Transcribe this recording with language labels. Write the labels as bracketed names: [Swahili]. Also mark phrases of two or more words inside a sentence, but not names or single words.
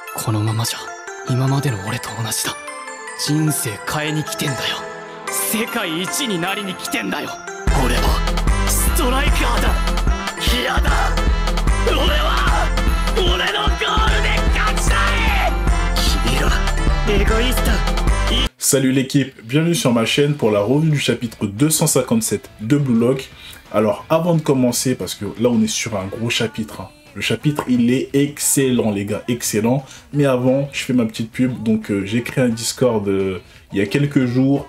[Japanese] このままじゃ今までの俺と同じだ。人生変えに来てんだよ。世界一になりに来てんだよ。俺はストライカーだ。嫌だ。俺は俺のゴールで勝ちたい。君らエゴイスト。 [French] Salut l'équipe, bienvenue sur ma chaîne pour la revue du chapitre 257 de Blue Lock. Alors avant de commencer, parce que là on est sur un gros chapitre, hein. Le chapitre il est excellent les gars, excellent. Mais avant, je fais ma petite pub, donc j'ai créé un Discord il y a quelques jours.